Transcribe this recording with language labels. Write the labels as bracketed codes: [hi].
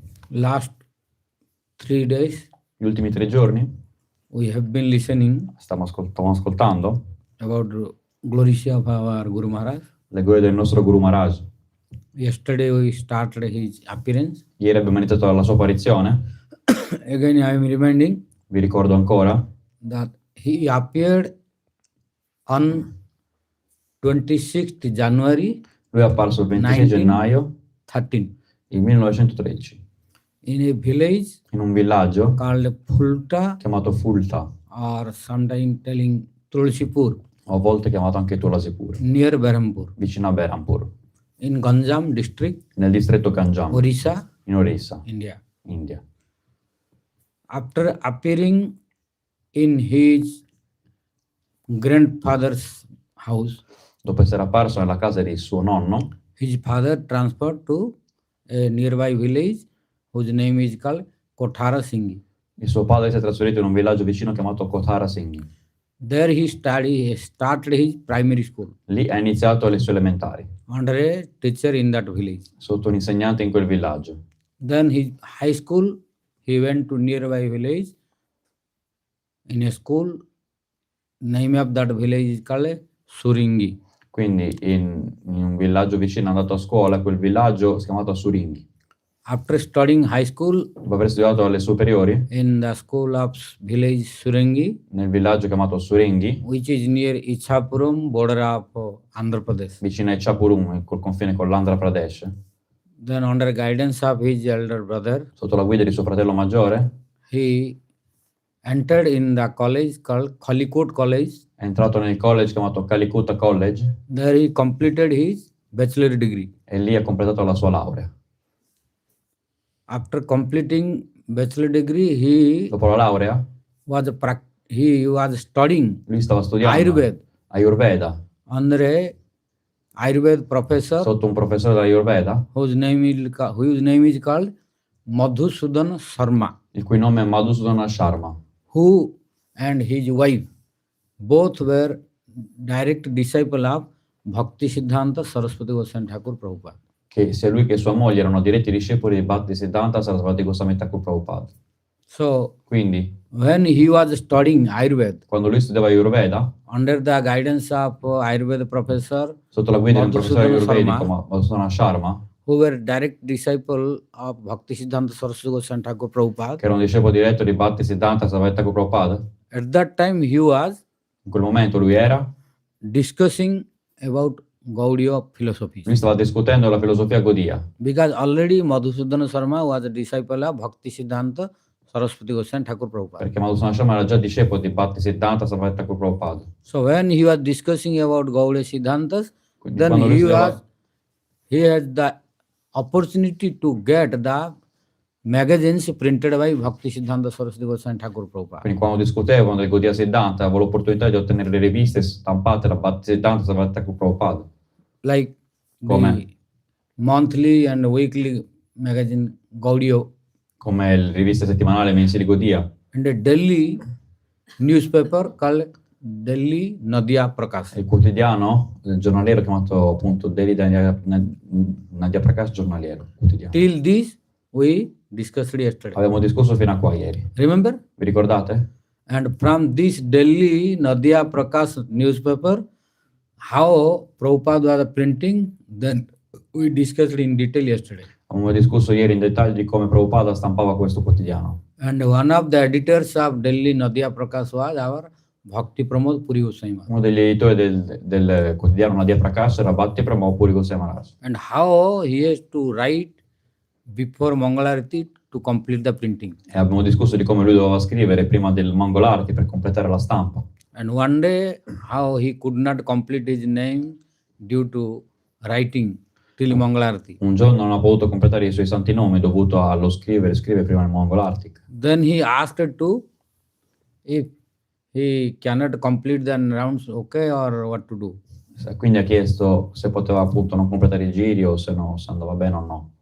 [en] Last 3 days, [it] Gli ultimi 3 giorni [en] we have been listening [it] stiamo ascoltando [en] about glories of our Guru Maharaj. [it] le glorie del nostro Guru Maharaj. [en] Yesterday we started his appearance. [it] Ieri abbiamo iniziato la sua apparizione. [en] Again I am reminding [it] Vi ricordo ancora [en] that he appeared on 26th January [it] lui è apparso il 26 gennaio [en] 13 [it] del 1913 [en] in a village [it] in un villaggio [en] called Fulta, [it] chiamato Fulta, [en] or sometimes telling Tulsipur. [it] o a volte chiamato anche Tulasi Puri, [en] near Berhampur, [it] vicino a Berhampur, [en] in Ganjam district, [it] nel distretto Ganjam, [en] Orissa, [it] in Orissa, [en] India. [it] India. [en] After appearing in his grandfather's house, [it] Dopo essere apparso nella casa di suo nonno, [en] his father transferred to a nearby village whose name is called Kothara Singhi. [it] il suo padre si è trasferito in un villaggio vicino chiamato Kothara Singhi. [en] There he started his primary school [it] Lì ha iniziato le sue elementari, [en] under a teacher in that village. [it] sotto un insegnante in quel villaggio. [en] Then his high school, he went to nearby village in a school. Name of that village is called Suringi. [it] Quindi in un villaggio vicino è andato a scuola, quel villaggio si è chiamato Suringhi. [en] After studying high school [it] Dopo aver studiato alle superiori, [en] in the school of village Suringi, [it] nel villaggio chiamato Suringhi, [en] which is near Ichapuram, border of Andhra Pradesh. [it] vicino a Ichapurum, col confine con l'Andhra Pradesh, [en] Then under guidance of his elder brother, [it] sotto la guida di suo fratello maggiore, [en] he entered in the college called Khalikot College. [it] è entrato nel college chiamato Kalikutta College [en] There he completed his bachelor degree. [it] e lì ha completato la sua laurea. [en] After completing bachelor degree, he [it] Dopo la laurea, [en] was studying [it] lui stava studiando Ayurveda [en] under a Ayurveda professor [it] sotto un professore dell'Ayurveda, [en] whose name is called Madhusudana Sharma, [it] il cui nome è Madhusudana Sharma, [en] who and his wife both were direct disciple of Bhaktisiddhanta Sarasvati Thakur Prabhupada. [it] che sia lui che sua moglie erano diretti discepoli di Bhaktisiddhanta Sarasvati Thakur Prabhupada. [en] So [it] Quindi, [en] when he was studying Ayurveda [it] quando lui studiava Ayurveda, [en] under the guidance of Ayurveda professor [it] sotto la guida di un professore [en] Madhusudana [it] ayurvedico, [en] Sharma, [it] Madhusudana Sharma, [en] who were direct disciple of Bhaktisiddhanta Sarasvati Thakur Prabhupada, [it] che era un discepolo diretto di Bhaktisiddhanta Sarasvati Thakur Prabhupada, [en] at that time he was [it] in quel momento lui era, [en] discussing about Gaudiya philosophy. [it] lui stava discutendo la filosofia Gaudiya, [en] Because already Madhusudana Sharma was a disciple of Bhaktisiddhanta Sarasvati Thakur Prabhupada. [it] perché Madhusudana Sharma era già discepolo di Bhaktisiddhanta Sarasvati Thakur Prabhupada. [en] So when he was discussing about Gaudiya Siddhantas, [it] Quindi [en] then [it] quando lui [en] he had the opportunity to get the magazines printed by Bhaktisiddhanta Sarasvati Thakur Prabhupada. [it] Quindi quando discutevano del Gaudiya Siddhanta avevo l'opportunità di ottenere le riviste stampate da Bhaktisiddhanta Sarasvati Thakur Prabhupada, [en] Like [it] Come? [en] the monthly and weekly magazine Gaudiya [it] come le riviste settimanali e mensili Gaudiya, [en] and a Delhi newspaper called Delhi Nadia Prakash. [it] il quotidiano, il giornaliero chiamato appunto Delhi Nadia Prakash giornaliero, quotidiano. [en] Till this we discussed yesterday. [it] Abbiamo discusso fino a qua ieri. [en] Remember? [it] Vi ricordate? [en] And from this Delhi Nadia Prakash newspaper, how Prabhupada was printing, then we discussed in detail yesterday. [it] Abbiamo discusso ieri in dettaglio di come Prabhupada stampava questo quotidiano. [en] And one of the editors of Delhi Nadia Prakash was our Bhakti Pramod Puri Goswami Maharaj. [it] Uno degli editori del quotidiano Nadia Prakash era Bhakti Pramod Puri Goswami Maharaj. [en] And how he has to write before Mangalarati to complete the printing. [it] E abbiamo discusso di come lui doveva scrivere prima del Mangolarti per completare la stampa. [en] And one day, how he could not complete his name due to writing till Mangalarati. [it] Un giorno non ha potuto completare i suoi santi nomi dovuto allo scrivere prima del Mangolarti. [en] Then he asked to, if he cannot complete the rounds, okay, or what to do. [it] Quindi ha chiesto se poteva appunto non completare i giri o se no, se andava bene o no.